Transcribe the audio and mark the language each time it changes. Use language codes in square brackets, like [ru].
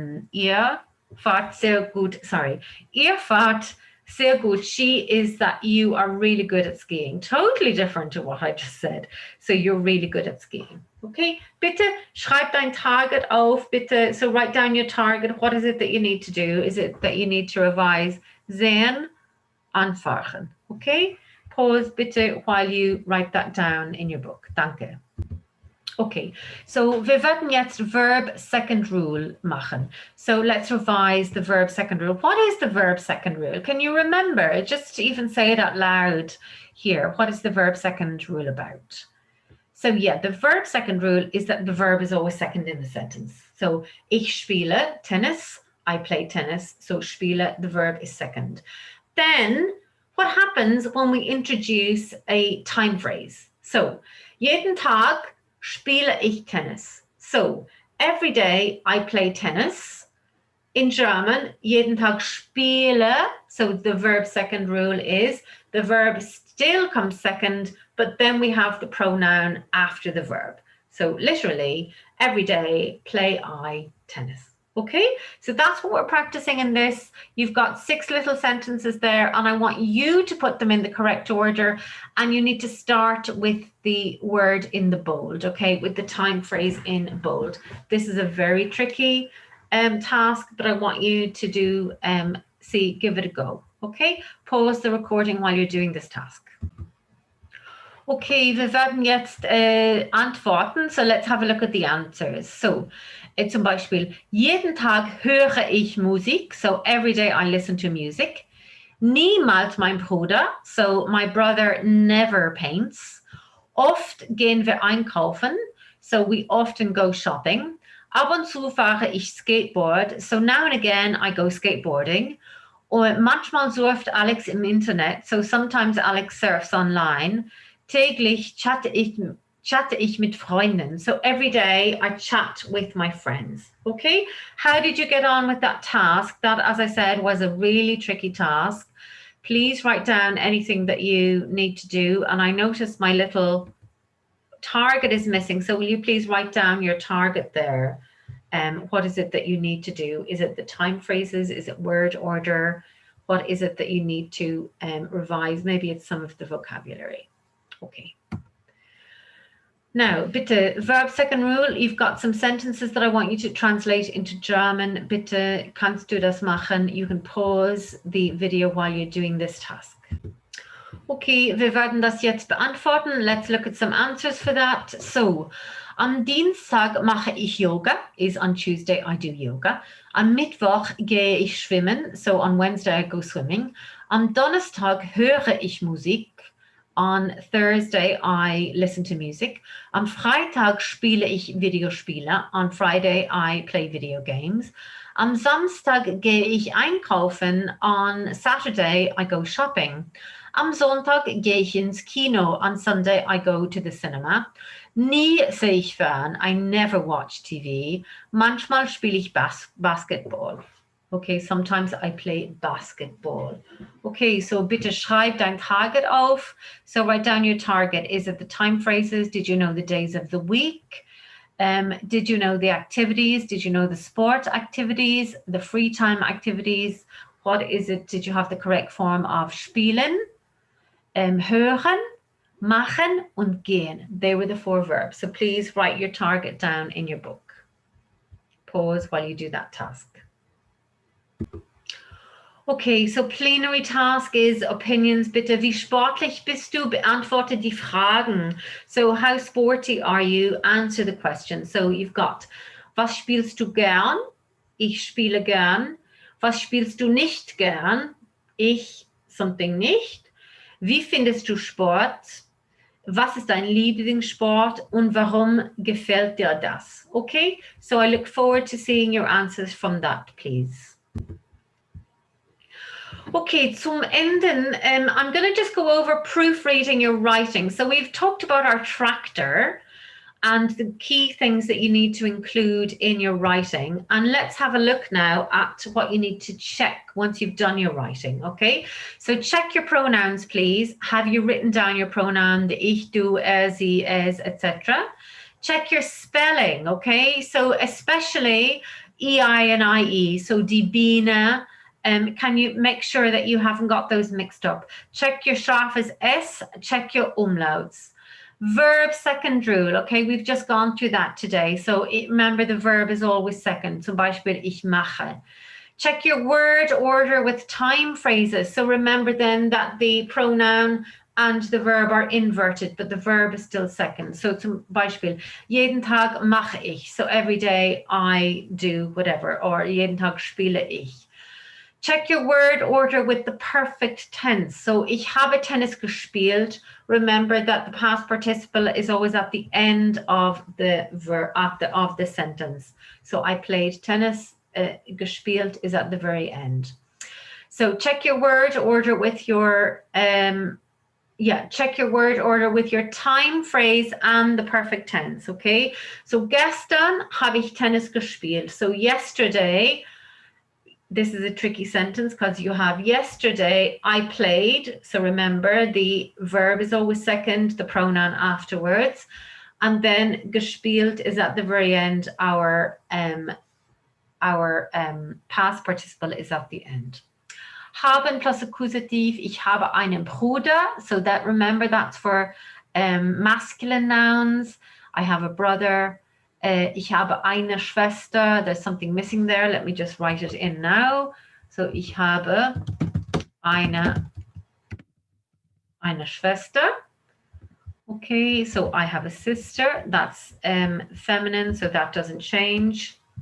[de] Ihr fahrt sehr gut. Ihr fahrt sehr gut. [en] She is that you are really good at skiing. Totally different to what I just said. So you're really good at skiing. [de] Okay, bitte schreib dein Target auf. [en] Bitte, so write down your target. What is it that you need to do? Is it that you need to revise sehen, anfahren? Okay, pause bitte while you write that down in your book. [de] Danke. Okay, so wir werden jetzt [en] verb second rule [de] machen. [en] So let's revise the verb second rule. What is the verb second rule? Can you remember? Just to even say it out loud here. What is the verb second rule about? So yeah, the verb second rule is that the verb is always second in the sentence. So [de] ich spiele Tennis, [en] I play tennis. So spiele, the verb is second. Then what happens when we introduce a time phrase? [de] So jeden Tag spiele ich Tennis. [en] So every day I play tennis. In German, [de] jeden Tag spiele. [en] So the verb second rule is the verb still comes second, but then we have the pronoun after the verb. So literally, every day play I tennis. Okay, so that's what we're practicing in this. You've got 6 little sentences there, and I want you to put them in the correct order. And you need to start with the word in the bold, okay, with the time phrase in bold. This is a very tricky task, but I want you to do, give it a go, okay? Pause the recording while you're doing this task. [de] Okay, wir werden jetzt antworten. [en] So let's have a look at the answers. [de] So, zum Beispiel, jeden Tag höre ich Musik. [en] So every day I listen to music. [de] Niemals mein Bruder. [en] So my brother never paints. [de] Oft gehen wir einkaufen. [en] So we often go shopping. [de] Ab und zu fahre ich Skateboard. [en] So now and again I go skateboarding. [de] Und manchmal surft Alex im Internet. [en] So sometimes Alex surfs online. [de] Täglich chatte ich mit Freunden. [en] So every day I chat with my friends. Okay, how did you get on with that task? That, as I said, was a really tricky task. Please write down anything that you need to do. And I noticed my little target is missing. So will you please write down your target there? What is it that you need to do? Is it the time phrases? Is it word order? What is it that you need to revise? Maybe it's some of the vocabulary. Okay. Now, bitte, verb second rule, you've got some sentences that I want you to translate into German. [de] Bitte, kannst du das machen? [en] You can pause the video while you're doing this task. [de] Okay, wir werden das jetzt beantworten. [en] Let's look at some answers for that. [de] So, am Dienstag mache ich Yoga, [en] is on Tuesday I do yoga. [de] Am Mittwoch gehe ich schwimmen, [en] so on Wednesday I go swimming. [de] Am Donnerstag höre ich Musik. [en] On Thursday, I listen to music. [de] Am Freitag spiele ich Videospiele. [en] On Friday, I play video games. [de] Am Samstag gehe ich einkaufen. [en] On Saturday, I go shopping. [de] Am Sonntag gehe ich ins Kino. [en] On Sunday, I go to the cinema. [de] Nie sehe ich fern. [en] I never watch TV. [de] Manchmal spiele ich Basketball. [en] Okay, sometimes I play basketball. [de] Okay, so bitte schreib dein Target auf. [en] So write down your target. Is it the time phrases? Did you know the days of the week? Did you know the activities? Did you know the sport activities, the free time activities? What is it? Did you have the correct form of spielen, hören, machen und gehen? They were the 4 verbs. So please write your target down in your book. Pause while you do that task. Okay, so plenary task is opinions. [de] Bitte, wie sportlich bist du? Beantworte die Fragen. [en] So how sporty are you? Answer the question. So you've got, [de] was spielst du gern? Ich spiele gern. Was spielst du nicht gern? Ich something nicht. Wie findest du Sport? Was ist dein Lieblingssport und warum gefällt dir das? [en] Okay, so I look forward to seeing your answers from that, please. Okay, [de] zum Enden, [en] I'm going to just go over proofreading your writing. So we've talked about our tractor and the key things that you need to include in your writing. And let's have a look now at what you need to check once you've done your writing, okay? So check your pronouns, please. Have you written down your pronoun, the ich, du, er, sie, es, etc.? Check your spelling, okay? So especially EI and IE, so die Biene. Can you make sure that you haven't got those mixed up? Check your scharfes S, check your umlauts. Verb second rule, okay, we've just gone through that today. So remember the verb is always second. [de] Zum Beispiel, ich mache. [en] Check your word order with time phrases. So remember then that the pronoun and the verb are inverted, but the verb is still second. [de] So zum Beispiel, jeden Tag mache ich. [en] So every day I do whatever, or [de] jeden Tag spiele ich. [en] Check your word order with the perfect tense. [de] So ich habe Tennis gespielt. [en] Remember that the past participle is always at the end of the verb of the sentence. So I played tennis. Gespielt is at the very end. So check your word order with your check your word order with your time phrase and the perfect tense. Okay. [de] So gestern habe ich Tennis gespielt. [en] So yesterday. This is a tricky sentence because you have yesterday I played. So remember the verb is always second, the pronoun afterwards. And then gespielt is at the very end. Our past participle is at the end. [de] Haben plus Akkusativ. Ich habe einen Bruder. [en] So that remember that's for masculine nouns. I have a brother. [de] Ich habe eine Schwester. [en] There's something missing there. Let me just write it in now. [de] So ich habe eine Schwester. [en] Okay, so I have a sister. That's feminine, so that doesn't change.